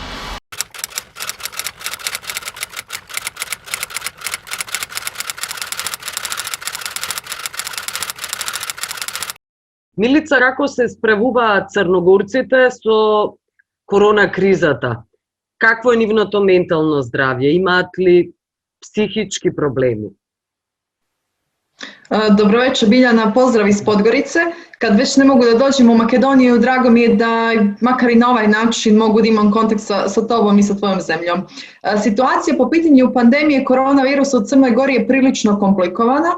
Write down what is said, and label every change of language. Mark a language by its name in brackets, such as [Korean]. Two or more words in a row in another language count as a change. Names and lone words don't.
[Macedonian] Милица, како се справуваат црногорците со корона кризата? Какво е нивното ментално здравје? Имаат ли психички проблеми? [Serbian] Dobro večer, Biljana, pozdrav iz Podgorice. Kad već ne mogu da dođem u Makedoniju, drago mi je da makar i na ovaj način mogu da imam kontakt sa tobom i sa tvojom zemljom. Situacija po pitanju pandemije koronavirusa u Crnoj Gori je prilično komplikovana.